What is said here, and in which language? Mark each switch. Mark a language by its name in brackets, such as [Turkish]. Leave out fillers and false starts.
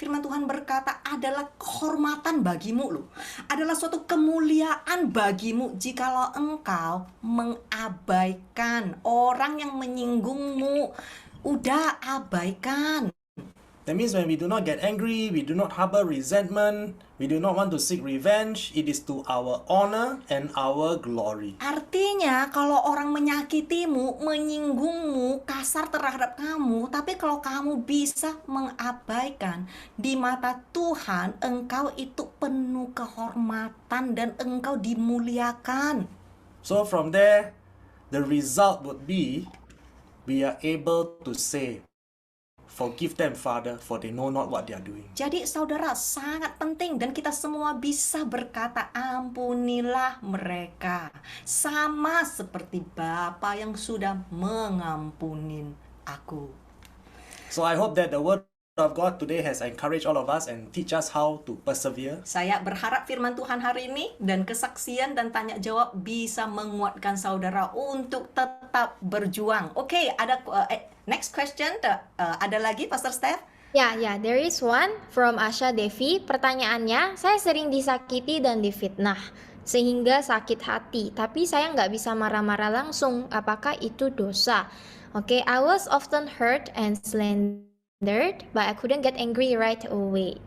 [Indonesian] Firman Tuhan berkata, adalah kehormatan bagimu loh. Adalah suatu kemuliaan bagimu jikalau engkau mengabaikan orang yang menyinggungmu. Udah abaikan. [English] That means when we do not get angry, we do not harbor resentment, we do not want to seek revenge, it is to our honor and our glory. [Indonesian] Artinya kalau orang menyakitimu, menyinggungmu, kasar terhadap kamu, tapi kalau kamu bisa mengabaikan, di mata Tuhan engkau itu penuh kehormatan dan engkau dimuliakan. [English] So from there, the result would be we are able to say, forgive them, Father, for they know not what they are doing. [Indonesian] Jadi saudara, sangat penting dan kita semua bisa berkata, ampunilah mereka. Sama seperti Bapa yang sudah mengampunin aku. [English] So I hope that the word of God today has encouraged all of us and teach us how to persevere. [Indonesian] Saya berharap firman Tuhan hari ini dan kesaksian dan tanya jawab bisa menguatkan saudara untuk tetap berjuang. Oke, ada [English] next question. [Indonesian] Ada lagi, Pastor Steph? [English] Ya, there is one from Asha Devi. [Indonesian] Pertanyaannya, saya sering disakiti dan difitnah, sehingga sakit hati. Tapi saya nggak bisa marah-marah langsung. Apakah itu dosa? [English] Oke, I was often hurt and slandered, but I couldn't get angry right away.